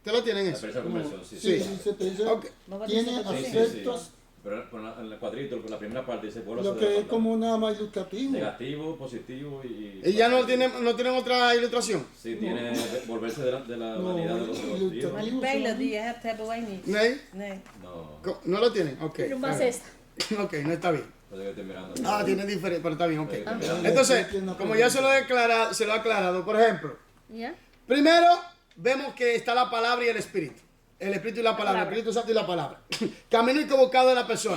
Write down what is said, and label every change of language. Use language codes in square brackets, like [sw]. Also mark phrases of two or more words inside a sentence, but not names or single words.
[es] ¿Ustedes lo tienen La eso? experiencia de conversión, sí. Sí, Sí. sí, se te dice, Ok. tiene Sí, sí, sí. aspectos, Pero en el cuadrito, en la primera parte dice vuelvo a lo ser que es levantado. como nada más ilustrativo. Negativo, positivo y... ¿Y ya no tienen otra ilustración? Sí, tiene volverse de la No, vanidad de los ilustrativo. dioses. [nl] Maar die pijlen die je hebt, hebben wij niet. ¿Nee? Nee. [es] No, ¿No lo tienen? Ok. Pero más Ah, esta. Ok, no está bien. pues yo estoy mirando. Ah, tiene diferente, pero está bien, ok. Estoy mirando. Entonces, como ya se lo he aclarado, por ejemplo, ¿Ya? primero vemos que está la palabra y el espíritu. El espíritu y la palabra, el Espíritu Santo y la palabra. Camino equivocado de la persona.